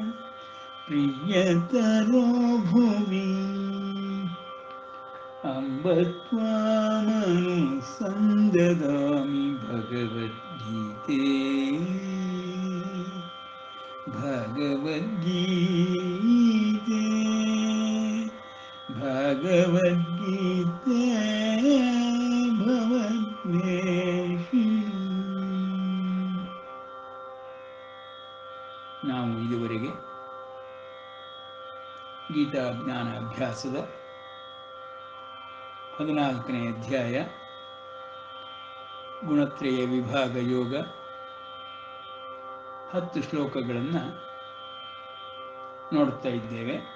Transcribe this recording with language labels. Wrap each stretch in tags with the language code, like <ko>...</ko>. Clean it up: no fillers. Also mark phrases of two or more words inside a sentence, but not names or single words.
<sa>प्रियतरो भुवि अम्ब त्वामनुसन्ददामि भगवद्गीते भगवद्गीते भगवद्गीते</sa> <kn>भवद्वेषी ನಾವು ಇದುವರೆಗೆ ಗೀತಾ ಜ್ಞಾನ ಅಭ್ಯಾಸದ 14ನೇ ಅಧ್ಯಾಯ ಗುಣತ್ರಯ ವಿಭಾಗ ಯೋಗ 10 ಶ್ಲೋಕಗಳನ್ನು ನೋಡ್ತಾ ಇದ್ದೇವೆ.</kn>